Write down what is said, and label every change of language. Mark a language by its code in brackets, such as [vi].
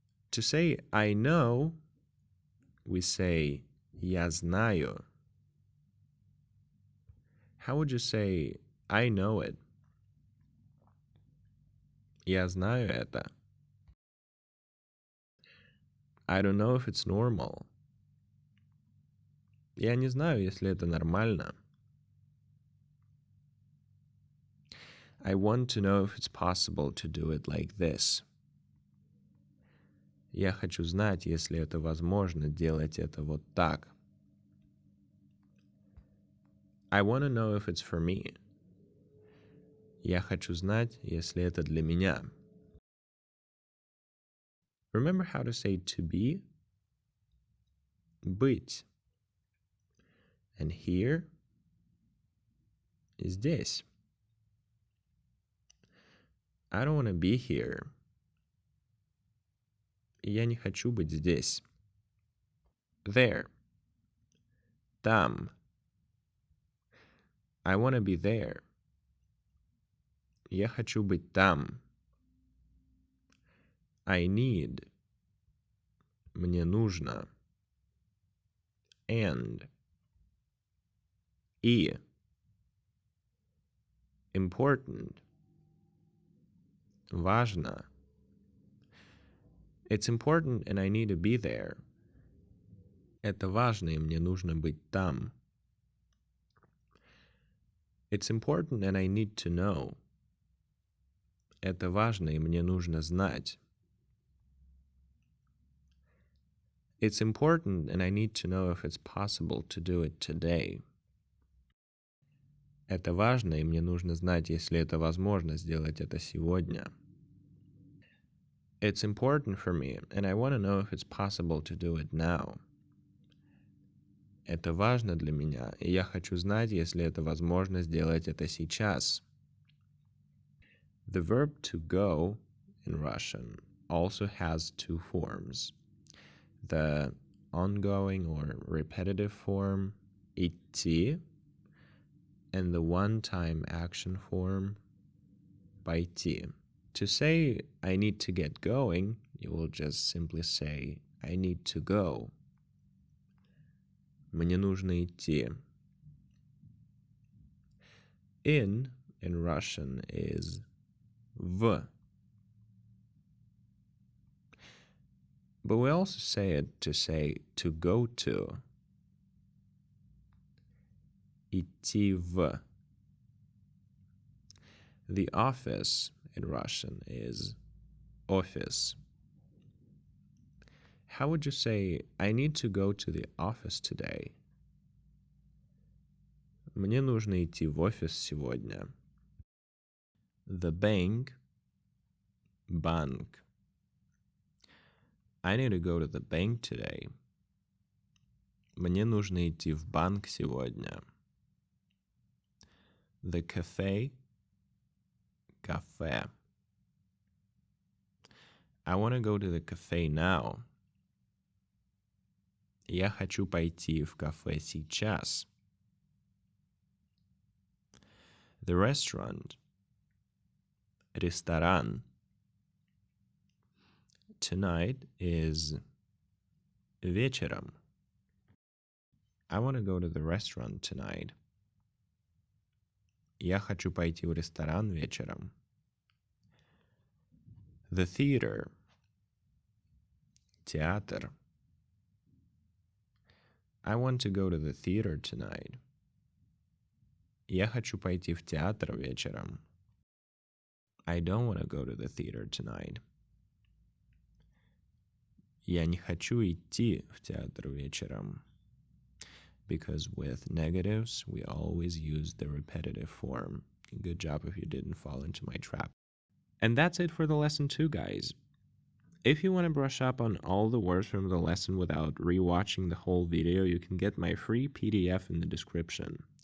[en] To say I know, we say [ru] я знаю. [en] How would you say I know it? [ru] Я знаю это. [en] I don't know if it's normal. [ru] Я не знаю, если это нормально. [en] I want to know if it's possible to do it like this. [ru] Я хочу знать, если это возможно делать это вот так. [en] I want to know if it's for me. [ru] Я хочу знать, если это для меня. [en] Remember how to say to be? [ru] Быть. [en] And here is здесь. I don't want to be here. [ru] Я не хочу быть здесь. There. Там. [en] I want to be there. [ru] Я хочу быть там. [en] I need. [ru] Мне нужно. [en] And. И. Important. Важно. It's important and I need to be there. [ru] Это важно и мне нужно быть там. [en] It's important and I need to know. [ru] Это важно и мне нужно знать. [en] It's important and I need to know if it's possible to do it today. [ru] Это важно и мне нужно знать, если это возможно сделать это сегодня. [en] It's important for me and I want to know if it's possible to do it now. [ru] Это важно для меня, и я хочу знать, если это возможно сделать это сейчас. [en] The verb to go in Russian also has two forms. The ongoing or repetitive form, идти, and the one-time action form, пойти. To say, I need to get going, you will just simply say, I need to go. [ru] Мне нужно идти. [en] In Russian is в. But we also say it to say to go to. [ru] Идти в. [en] The office in Russian is office. How would you say, I need to go to the office today? [ru] Мне нужно идти в офис сегодня. [en] The bank, банк. I need to go to the bank today. [ru] Мне нужно идти в банк сегодня. [en] The cafe, кафе. I want to go to the cafe now. [ru] Я хочу пойти в кафе сейчас. [en] The restaurant, ресторан. Tonight is вечером. I want to go to the restaurant tonight. [ru] Я хочу пойти в ресторан вечером. [en] The theater, театр. I want to go to the theater tonight. [ru] Я хочу пойти в театр вечером. [en] I don't want to go to the theater tonight. [ru] Я не хочу идти в театр вечером. [en] Because with negatives, we always use the repetitive form. Good job if you didn't fall into my trap. And that's it for the lesson 2, guys. If you want to brush up on all the words from the lesson without rewatching the whole video, you can get my free PDF in the description.